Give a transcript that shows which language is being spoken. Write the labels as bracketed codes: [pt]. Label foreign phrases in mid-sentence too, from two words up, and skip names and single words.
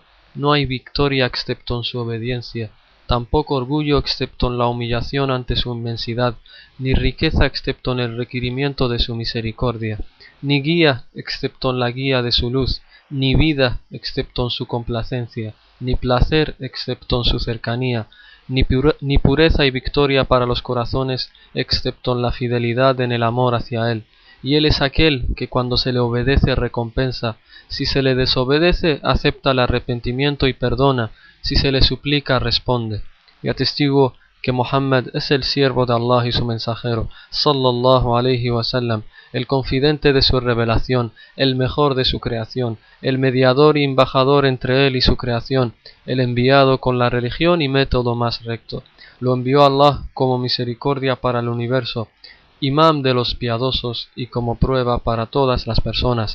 [es] No hay victoria excepto en su obediencia, tampoco orgullo excepto en la humillación ante su inmensidad, ni riqueza excepto en el requerimiento de su misericordia, ni guía excepto en la guía de su luz, ni vida excepto en su complacencia, ni placer excepto en su cercanía, ni pureza y victoria para los corazones excepto en la fidelidad en el amor hacia Él. Y Él es aquel que cuando se le obedece recompensa, si se le desobedece acepta el arrepentimiento y perdona, si se le suplica responde. Y atestigo que Muhammad es el siervo de Allah y su mensajero, [ar] صلى الله عليه وسلم, [es] el confidente de su revelación, el mejor de su creación, el mediador y embajador entre él y su creación, el enviado con la religión y método más recto. Lo envió Allah como misericordia para el universo, imam de los piadosos y como prueba para todas las personas.